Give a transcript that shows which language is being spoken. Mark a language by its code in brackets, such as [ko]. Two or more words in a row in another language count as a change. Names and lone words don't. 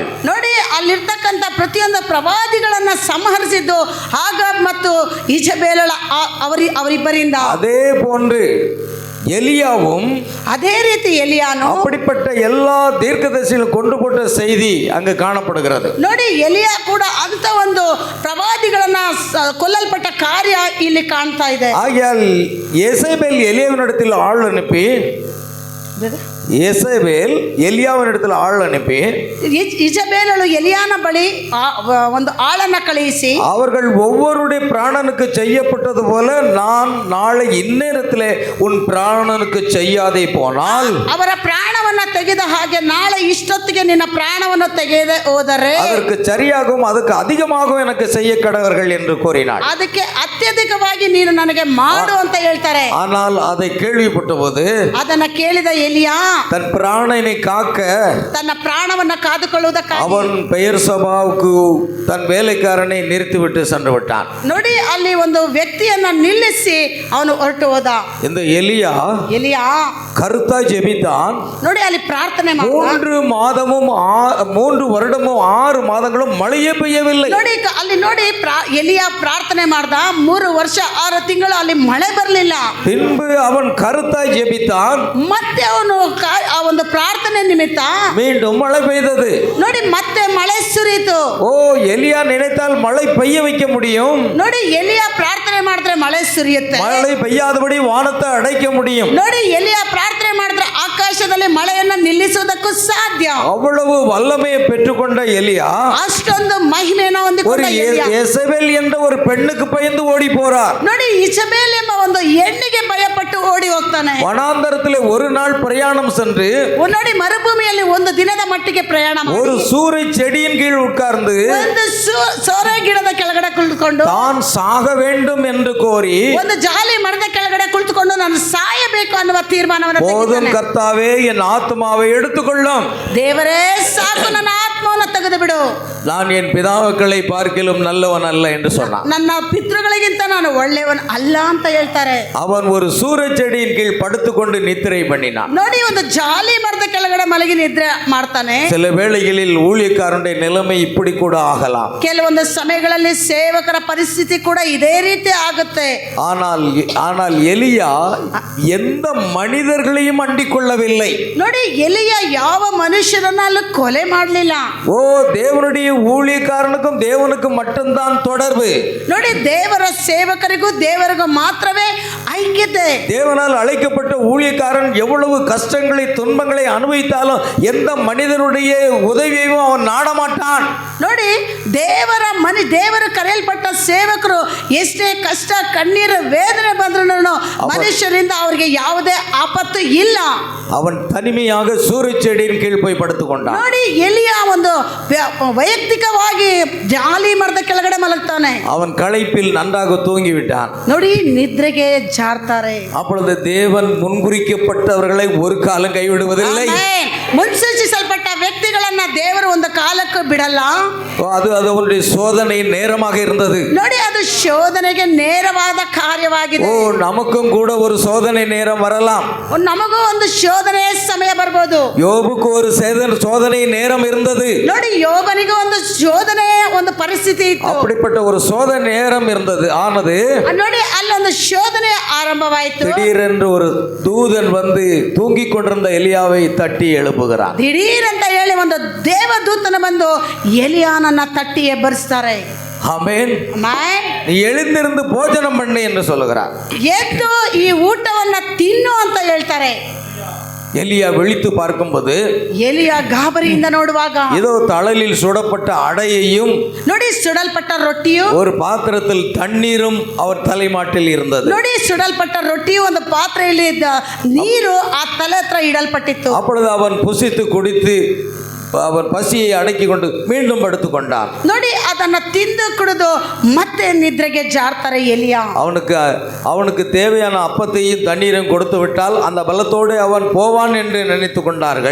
[kn] ನೋಡಿ, ಅಲ್ಲಿರ್ತಕ್ಕಂಥ ಪ್ರತಿಯೊಂದು ಪ್ರವಾದಿಗಳನ್ನ ಸಂಹರಿಸಿದ್ದು ಆಗಾಬ್ ಮತ್ತು ಇಜಬೇಲಳ ಅವರಿಬ್ಬರಿಂದ. [ta] அதே போன்று எலியாவும் [kn] ಅದೇ ರೀತಿ ಎಲಿಯಾನು [ta] அப்படிப்பட்ட எல்லா தீர்க்கதரிசிகளும் கொண்டு போட்ட செய்தி அங்கு காணப்படுகிறது. [kn] ನೋಡಿ, ಎಲಿಯಾ ಕೂಡ ಅಂತ ಒಂದು ಪ್ರವಾದಿಗಳನ್ನ ಕೊಲ್ಲಲ್ಪಟ್ಟ ಕಾರ್ಯ ಇಲ್ಲಿ ಕಾಣ್ತಾ ಇದೆ. [ta] ஆகையால் எசபேல் எலியாவினிடத்தில் ஆள் அனுப்பி, எசபேல் எலியாவினிடத்தில் ஆள் அனுப்பி, [kn] ಇಜಬೇಲಳು ಎಲಿಯಾನ ಬಳಿ ಒಂದು ಆಳನ್ನ ಕಳುಹಿಸಿ, [ta] அவர்கள் ஒவ்வொருடைய பிராணனுக்கு செய்யப்பட்டது போல நான் நாளை இந்நேரத்திலே உன் பிராணனுக்கு செய்யாதே போனால், [kn] ಅವರ ಪ್ರಾಣವನ್ನ ತೆಗೆದ ಹಾಗೆ ನಾಳೆ ಇಷ್ಟೊತ್ತಿಗೆ ನಿನ್ನ ಪ್ರಾಣವನ್ನು ತೆಗೆಯದೆ ಹೋದರೆ [ta] அதற்கு சரியாகவும் அதுக்கு அதிகமாகவும் எனக்கு செய்ய கடவர்கள் என்று கூறினார். [kn] ಅದಕ್ಕೆ ಅತ್ಯಧಿಕವಾಗಿ ನೀನು ನನಗೆ ಮಾಡು ಅಂತ ಹೇಳ್ತಾರೆ. [ta] ஆனால் அதை கேள்விப்பட்ட போது [kn] ಅದನ್ನ ಕೇಳಿದ ಎಲಿಯಾ, [ta] தன் பிராணனை காக்க [kn] ತನ್ನ ಪ್ರಾಣವನ್ನ ಕಾದುಕೊಳ್ಳುವುದಕ್ಕಾಗಿ [ta] அவன் பெயர் சபாவுக்கு தன் வேலைக்காரனை நிறுத்திவிட்டு சென்று விட்டான். [kn] ನೋಡಿ ಅಲ್ಲಿ ಒಂದು ವ್ಯಕ್ತಿಯನ್ನ ನಿಲ್ಲಿಸಿ ಅವನು ಹೊರಟು ಹೋದ. [ta] இந்த எலியா [kn] ಎಲಿಯ [ta] கருத்தா ஜெபித்தான். [kn] ನೋಡಿ ಅಲ್ಲಿ ಪ್ರಾರ್ಥನೆ ಮಾಡ್ದ. [ta] 3 வருடமும் 6 மாதங்களும் மழையே பெய்யவில்லை. [kn] ನೋಡಿ ಅಲ್ಲಿ ನೋಡಿ ಎಲಿಯ ಪ್ರಾರ್ಥನೆ ಮಾಡ್ದ. 3 ವರ್ಷ 6 ತಿಂಗಳು ಅಲ್ಲಿ ಮಳೆ ಬರಲಿಲ್ಲ. [ta] பின்பு அவன் கருத்தாய் ஜெபித்தான். [kn] ಮತ್ತೆ ಅವನು ಆ ಒಂದು ಪ್ರಾರ್ಥನೆ ನಿಮಿತ್ತ [ta] மீண்டும் மழை பெய்தது. [kn] ನೋಡಿ ಮತ್ತೆ ಮಳೆ ಸುರಿಯಿತು. [ta] ஓ, எலியா நினைத்தால் மழை பெய்ய வைக்க முடியும். [kn] ನೋಡಿ ಎಲಿಯ ಪ್ರಾರ್ಥನೆ ಮಾಡಿದ್ರೆ ಮಳೆ ಸುರಿಯುತ್ತೆ. [ta] மழை பெய்யாதபடி வானத்தை அடைக்க முடியும். [kn] ನೋಡಿ ಎಲಿಯ ಪ್ರಾರ್ಥನೆ ಮಾಡಿದ್ರೆ ಆಕಾಶದಲ್ಲಿ ಮಳೆಯನ್ನ ನಿಲ್ಲಿಸುವುದಕ್ಕೂ ಸಾಧ್ಯ. [ta] அவ்வளவு வல்லமையை பெற்றுக்கொண்ட எலியா [kn] ಅಷ್ಟೊಂದು ಮಹಿಮೆಯನ್ನು [ta] ஒரு [kn] ಹೊಂದಿಕೊಂಡ ಎಲಿಯ [ta] எசபேல் என்ற ஒரு பெண்ணுக்கு பயந்து ஓடி போறார். [kn] ನೋಡಿ ಇಜಬೇಲ್ ಎಂಬ ಒಂದು ಹೆಣ್ಣಿಗೆ ಭಯಪಟ್ಟು ಓಡಿ ಹೋಗ್ತಾನೆ. [ta] வனாந்தரத்திலே ஒரு நாள் பிரயாணம் சென்று [kn] ನೋಡಿ ಮರುಭೂಮಿಯಲ್ಲಿ ಒಂದು ದಿನದ ಮಟ್ಟಿಗೆ ಪ್ರಯಾಣ ಮಾಡಿ [ta] ஒரு சூரை செடியின் கீழ் உட்கார்ந்து [kn] ಒಂದು ಸೋರೆ ಗಿಡದ ಕೆಳಗಡೆ ಕುಳಿತುಕೊಂಡು [ta] தான் சாக வேண்டும் என்று கோரி [kn] ಒಂದು ಜಾಲಿ ಮರದ ಕೆಳಗಡೆ ಕುಳಿತುಕೊಂಡು ನಾನು ಸಾಯಬೇಕು ಅನ್ನುವ ತೀರ್ಮಾನವನ್ನು [ta] போதும் [kn] ತೆಗೆದುಕೊಂಡಾನೆ. [ta] கர்த்தாவே என் ஆத்மாவை எடுத்துக்கொள்ளும், [kn] ದೇವರೇ ಸಾಕು ನನ್ನ ಆತ್ಮವನ್ನು ತೆಗೆದು ಬಿಡು, [ta] நான் என் பிதாக்களை பார்க்கிலும் நல்லவன் அல்ல என்று சொன்னான். [kn] ನನ್ನ ಪಿತೃಗಳಿಗಿಂತ ನಾನು ಒಳ್ಳೆಯವன் ಅಲ್ಲ ಅಂತ ಹೇಳ್ತಾರೆ. [ta] அவன் ஒரு சூரை செடியின் கீழ் படுத்துக்கொண்டு நித்திரை பண்ணினான். [kn] ನೋಡಿ ಒಂದು ಜಾಲಿ ಮರದ ಕೆಳಗಡೆ ಮಲಗಿ ನಿದ್ರೆ ಮಾಡ್ತಾನೆ. [ta] சில வேளைகளில் ஊழியக்காரனுடைய நிலைமை இப்படி கூட ஆகலாம். [kn] ಕೆಲವೊಂದು ಸಮಯಗಳಲ್ಲಿ ಸೇವಕರ ಪರಿಸ್ಥಿತಿ ಕೂಡ ಇದೇ ರೀತಿ ಆಗುತ್ತೆ. [ta] ஆனால் எலியா எந்த மனிதர்களையும் அண்டிக் கொள்ளவில்லை. [kn] ನೋಡಿ ಎಲಿಯ ಯಾವ ಮನುಷ್ಯರನ್ನ ಅಲ್ಲಿ ಕೊಲೆ ಮಾಡಲಿಲ್ಲ. [ta] ஓ, தேவனுடைய ஊழியக்காரனுக்கும் தேவனுக்கும் மட்டும்தான் தொடர்பு. [kn] ನೋಡಿ ದೇವರ ಸೇವಕರಿಗೂ ದೇವರಿಗೂ ಮಾತ್ರವೇ ಐಕ್ಯತೆ. [ta] தேவனால் அழைக்கப்பட்ட ஊழியக்காரன் எவ்வளவு கஷ்டங்களை துன்பங்களை அனுபவித்தாலும் எந்த மனிதனுடைய உதவியையும் அவன் நாடமாட்டான். [kn] ನೋಡಿ ದೇವರು ಕರೆಯಲ್ಪಟ್ಟ ಸೇವಕರು ಎಷ್ಟೇ ಕಷ್ಟ ಕಣ್ಣೀರು ವೇದನೆ ಬಂದ್ರೂ ಮನುಷ್ಯರಿಂದ ಅವರಿಗೆ ಯಾವುದೇ ಆಪತ್ತು ಇಲ್ಲ. [ta] அவன் தனிமையாக சூரிய செடியின் கீழ் போய் படுத்துக்கொண்டான். [kn] ನೋಡಿ ಎಲಿಯ ಒಂದು ವೈಯಕ್ತಿಕವಾಗಿ ಜಾಲಿ ಮರದ ಕೆಳಗಡೆ ಮಲಗ್ತಾನೆ. [ta] அவன் களைப்பில் நன்றாக தூங்கிவிட்டான். [kn] ನೋಡಿ ನಿದ್ರೆಗೆ ಜಾರ್ತಾರೆ. [ta] அப்பொழுது தேவன் முன்குறிக்கப்பட்டவர்களை ஒரு காலம் கைவிடுவதில்லை. [kn] ಮುನ್ಸೂಚಿಸಲ್ಪಟ್ಟ ವ್ಯಕ್ತಿಗಳನ್ನ ದೇವರು ಒಂದು ಕಾಲಕ್ಕೂ ಬಿಡಲ್ಲ. [ta] அது அவருடைய சோதனை நேரமாக இருந்தது. [kn] ನೋಡಿ ಅದು ಶೋಧನೆಗೆ ನೇರವಾದ ಕಾರ್ಯವಾಗಿದೆ. [ta] ஓ, நமக்கும் கூட ஒரு சோதனை நேரம் வரலாம். [kn] ನಮಗೂ ಒಂದು ಶೋಧನೆ ಸಮಯ ಬರ್ಬೋದು. [ta] யோபுக்கு ஒரு சோதனை நேரம் இருந்தது. [kn] ನೋಡಿ ಯೋಬನಿಗೂ ಒಂದು ಶೋಧನೆ ಒಂದು ಪರಿಸ್ಥಿತಿ ಇತ್ತು. [ta] அப்படிப்பட்ட ஒரு சோதனை நேரம் இருந்தது. ஆனது [kn] ನೋಡಿ ಅಲ್ಲೊಂದು ಶೋಧನೆ ಆರಂಭವಾಯಿತು. [ta] திடீரென்று ஒரு தூதன் வந்து தூங்கிக் கொண்டிருந்த எலியாவை தட்டி எழுப்புகிறான். [kn] ದಿಢೀರ್ ಅಂತ ಹೇಳಿ ಒಂದು ದೇವದೂತನ ಬಂದು ಎಲಿಯಾನನ್ನ ತಟ್ಟಿ ಎಬ್ಬರಿಸ್ತಾರೆ. [ta] ஆமென். [kn] ಆಮೆನ್. [ta] நீ எழுந்திருந்து போஜனம் பண்ணு என்று சொல்லுகிறார். [kn] ಎದ್ದು ಈ ಊಟವನ್ನ ತಿನ್ನು ಅಂತ ಹೇಳ್ತಾರೆ. [ta] எலியா விழித்து பார்க்கும்போது [kn] ಎಲಿಯ ಗಾಬರಿಯಿಂದ ನೋಡುವಾಗ [ta] ஏதோ தழலில் சுடப்பட்ட அடையையும் [kn] ನೋಡಿ ಸುಡಲ್ಪಟ್ಟ ರೊಟ್ಟಿಯು [ta] ஒரு பாத்திரத்தில் தண்ணீரும் அவர் தலைமாட்டில் இருந்தது. [kn] ನೋಡಿ ಸುಡಲ್ಪಟ್ಟ ರೊಟ್ಟಿಯು ಒಂದು ಪಾತ್ರೆಯಲ್ಲಿ ಇದ್ದ ನೀರು ಆ ತಲೆ ಹತ್ರ ಇಡಲ್ಪಟ್ಟಿತ್ತು. [ta] அப்பொழுது அவன் புசித்து குடித்து அவன் பசியை அடக்கி கொண்டு மீண்டும் படுத்துக்கொண்டான். [kn] ನೋಡಿ ಅದನ್ನ ತಿಂದು ಕುಡಿದು ಮತ್ತೆ ನಿದ್ರೆಗೆ ಜಾರ್ತಾರೆ ಎಲಿಯ. [ta] அவனுக்கு தேவையான அப்பத்தையும் தண்ணீரையும் கொடுத்து விட்டால் அந்த பலத்தோடு அவன் போவான் என்று நினைத்து கொண்டார்கள்.